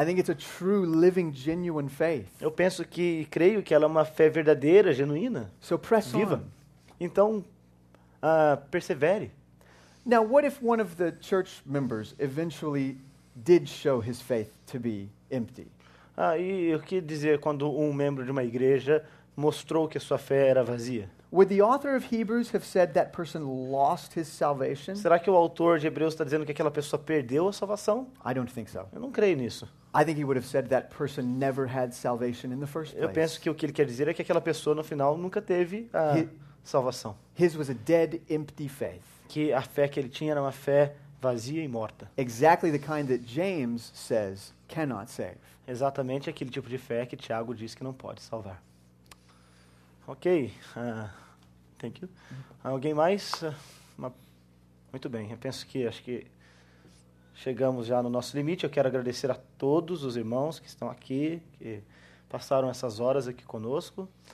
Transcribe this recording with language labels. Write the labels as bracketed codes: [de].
[en] I think it's a true, living, genuine faith. [pt] Eu penso que, creio que ela é uma fé verdadeira, genuína, [en] So press [pt] viva. [en] on. [pt] Então, persevere. [en] Now, what if one of the church members eventually did show his faith to be empty? [pt] E o que dizer quando um membro de uma igreja mostrou que a sua fé era vazia? [en] Would the author of Hebrews have said that person lost his salvation? [pt] Será que o autor de Hebreus está dizendo que aquela pessoa perdeu a salvação? [en] I don't think so. [pt] Eu não creio nisso. [en] I think he would have said that person never had salvation in the first [pt] Eu [en] place. [pt] penso que o que ele quer dizer é que aquela pessoa no final nunca teve a [en] He- [pt] salvação. [en] His was a dead, empty faith. [pt] Que a fé que ele tinha era uma fé vazia e morta. [en] Exactly the kind that James says cannot save. [pt] Exatamente aquele tipo de fé que Tiago diz que não pode salvar. [en] Ok. Thank you. [pt] Alguém mais? Muito bem. Eu penso que acho que chegamos já no nosso limite. Eu quero agradecer a todos os irmãos que estão aqui, que passaram essas horas aqui conosco.